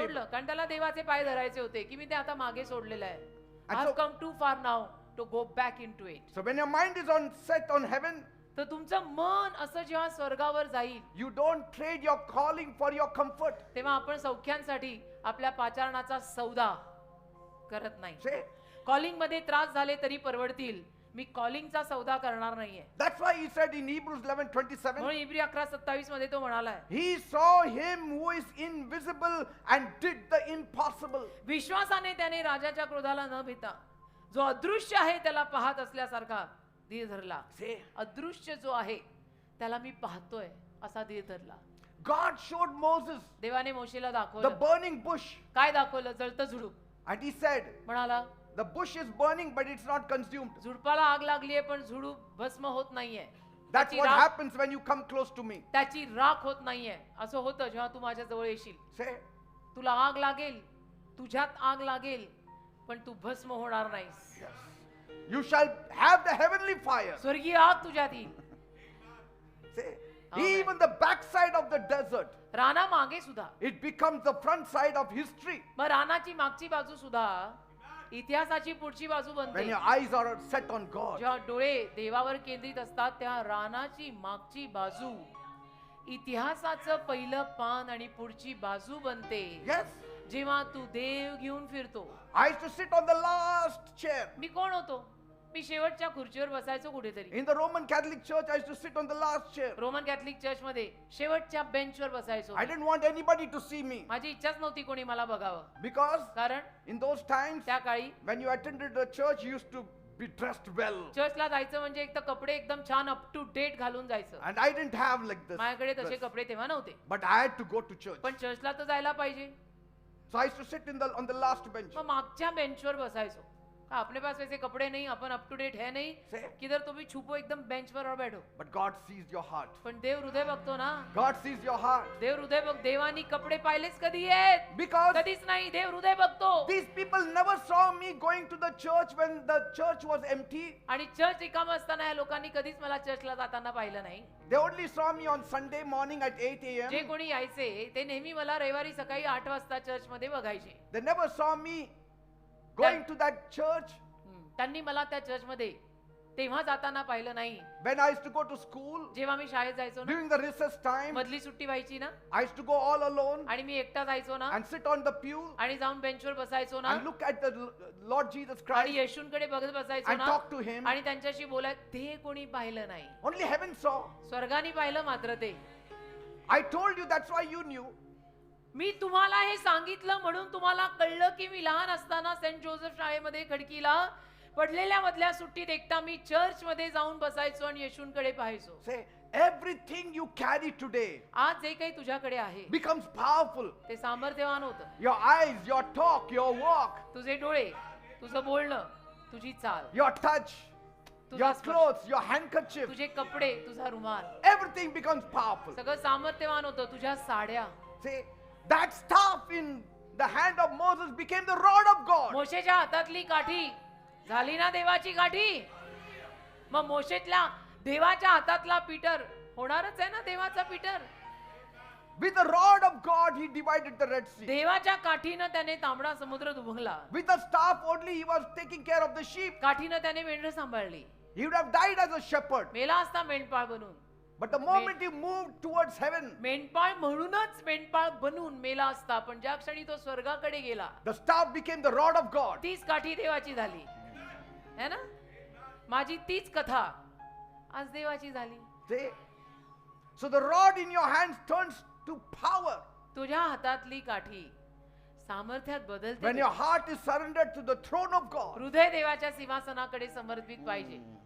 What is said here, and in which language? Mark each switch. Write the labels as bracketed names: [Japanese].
[Marathi] सोडलं कारण त्याला देवाचे पाय धरायचे होते की मी ते आता मागे सोडलेलं आहे. [English] And I so- have come too far now to go back into it. So when your mind is set on heaven, [Marathi] तर तुमचं मन असं जेव्हा स्वर्गावर जाईल [English] you don't trade your calling for your comfort. [Marathi] तेव्हा आपण सौख्यांसाठी आपल्या पाचारणाचा सौदा करत नाही. [English] Say, [Marathi] कॉलिंग मध्ये त्रास झाले तरी परवडतील, मी कॉलिंगचा सौदा करणार नाहीये. [English] that's why he said in Hebrews 11:27, [Marathi] म्हणून इब्री 11:27 मध्ये तो म्हणालाय, [English] he saw him who is invisible and did the impossible. [Marathi] विश्वासाने त्याने राजाच्या क्रोधाला न भिता जो अदृश्य आहे त्याला पाहत असल्यासारखा धीर धरला. [English] Say, [Marathi] अदृश्य जो आहे त्याला मी पाहतोय असा धीर धरला. [English] God showed Moses [Marathi] देवाने मोशेला [English] the [Marathi] दाखवलं. [English] burning bush, [Marathi] काय दाखवलं? जळतं झुडूप. [English] and he said, [Marathi] म्हणाला [English] the bush is burning but it's not consumed. [Marathi] झुडपाला आग लागलीये पण झुडूप भस्म होत नाहीये. [English] That's [Marathi] त्याची [English] what [Marathi] राख- [English] happens when you come close to me. [Marathi] त्याची राख होत नाहीये. असं होतं जेव्हा तू माझ्या जवळ येशील. [English] Say, [Marathi] तुला आग लागेल, तुझ्यात आग लागेल, पण तू भस्म होणार नाहीस. [English] you shall have the heavenly fire. [Marathi] स्वर्गीय आग तुझ्यात येईल. [English] Say, Amen. even the backside of the desert, [Marathi] राना मागे सुद्धा, [English] it becomes the front side of history [Marathi] मग रानाची मागची बाजू सुद्धा इतिहासाची पुढची बाजू [English] when [Marathi] बनते. [English] your eyes are set on God. [Marathi] जेव्हा डोळे देवावर केंद्रित असतात तेव्हा रानाची मागची बाजू इतिहासाचं पहिलं पान आणि पुढची बाजू बनते. [English] Yes, [Marathi] जेव्हा तू देव घेऊन फिरतो. [English] I used to sit on the last chair. [Marathi] मी कोण होतो? मी शेवटच्या खुर्चीवर बसायचो कुठेतरी. [English] In the Roman Catholic Church, I used to sit on the last chair. [Marathi] Roman Catholic church मध्ये शेवटच्या बेंचवर बसायचो. [English] I didn't want anybody to see me [Marathi] माझी इच्छाच नव्हती कोणी मला बघावं. [English] because [Marathi] कारण [English] in those times, [Marathi] त्या काळी [English] when you attended the church, you used to be dressed well. [Marathi] चर्चला जायचं म्हणजे एक तर कपडे एकदम छान अप टू डेट घालून जायचं. [English] And I didn't have like this. [Marathi] माझ्याकडे तसे [English] dress. [Marathi] कपडे तेव्हा नव्हते. [English] But I had to go to church. [Marathi] पण चर्चला तर जायला पाहिजे. [English] So I used to sit on the last bench. [Marathi] मग मागच्या बेंचवर बसायचो. [Hindi] का अपने पास वैसे कपड़े नहीं, अपन अप टू डेट है नहीं, [English] Say. [Hindi] किधर तो भी छुपो एकदम बेंच पर और बैठो. [English] But God sees your heart. [Marathi] पण देव हृदय बघतो ना. [English] God sees your heart. [Marathi] देव हृदय बघ. देवानी कपडे पाहिलेच कधी आहेत? [English] Because [Marathi] कधीच नाही. देव हृदय बघतो. [English] these people never saw me going to the church when the church was empty. [Marathi] आणि चर्च रिकाम असताना या लोकांनी कधीच मला चर्चला जाताना पाहिलं नाही. [English] They only saw me on Sunday morning at 8 [Marathi] जे [English] a.m. [Marathi] कोणी यायचे ते नेहमी मला रविवारी सकाळी 8 वाजता चर्च मध्ये बघायचे. [English] They never saw me going to that church [Marathi] त्यांनी मला त्या चर्च मध्ये तेव्हा जाताना पाहिलं नाही. [English] when I used to go to school [Marathi] जेव्हा मी शाळेत जायचो ना, [English] during the recess time. [Marathi] मधली सुट्टी व्हायची ना, [English] I used to go all alone [Marathi] आणि मी एकटा जायचो ना, [English] and sit on the pew [Marathi] आणि जाऊन बेंचवर बसायचो ना, [English] and look at the Lord Jesus [Marathi] आणि [English] Christ [Marathi] येशूंकडे बघत बसायचो [English] and [Marathi] ना, [English] talk to him. [Marathi] आणि त्यांच्याशी बोलाय. ते कोणी पाहिलं नाही. [English] Only heaven saw. [Marathi] स्वर्गाने पाहिलं मात्र ते. [English] I told you, that's why you knew. [Marathi] मी तुम्हाला हे सांगितलं म्हणून तुम्हाला कळलं की मी लहान असताना सेंट जोसेफ शाळेमध्ये खडकीला पडलेल्या मधल्या सुट्टीत एकटा मी चर्च मध्ये जाऊन बसायचो आणि येशूंकडे पाहायचो. [English] Say, everything you carry today [Marathi] आज जे काही तुझ्याकडे आहे [English] becomes powerful. [Marathi] ते सामर्थ्यवान होतं. [English] Your eyes, your talk, your walk, [Marathi] तुझे डोळे, तुझं बोलणं, तुझी चाल, [English] your touch, [Marathi] तुझा [English] your [Marathi] स्पर्श, [English] clothes, your handkerchief, [Marathi] तुझे कपडे, तुझा रुमाल, [English] everything becomes powerful. [Marathi] सगळं सामर्थ्यवान होतं. तुझ्या साड्या. [English] See, that staff in the hand of Moses became the rod of God. [Marathi] मोशेच्या हातातली काठी झाली ना देवाची काठी. मग मोशेतल्या देवाच्या हातातला पीटर होणारच आहे ना देवाचा Peter. [English] With the rod of God, he divided the Red Sea. [Marathi] देवाच्या काठीनं त्याने तांबडा समुद्र दुभंगला. [English] With the staff only, he was taking care of the sheep. [Marathi] काठीनं त्याने मेंढरं सांभाळली. [English] He would have died as a shepherd. [Marathi] मेला असता मेंढपाळ बनून. [English] But the moment he moved towards heaven, [Marathi] मेंढपाळ म्हणूनच मेंढपाळ बनून मेला असता. पण ज्या क्षणी तो स्वर्गाकडे गेला, [English] the staff became the rod of God. [Marathi] तीच काठी देवाची झाली है ना. माझी तीच कथा आज देवाची झाली. [English] See? So the rod in your hands turns to power. [Marathi] तुझ्या हातातली काठी सामर्थ्यात बदलते. [English] When your heart is surrendered to the throne of God. [Marathi] हृदय देवाच्या सिंहासनाकडे समर्पित पाहिजे.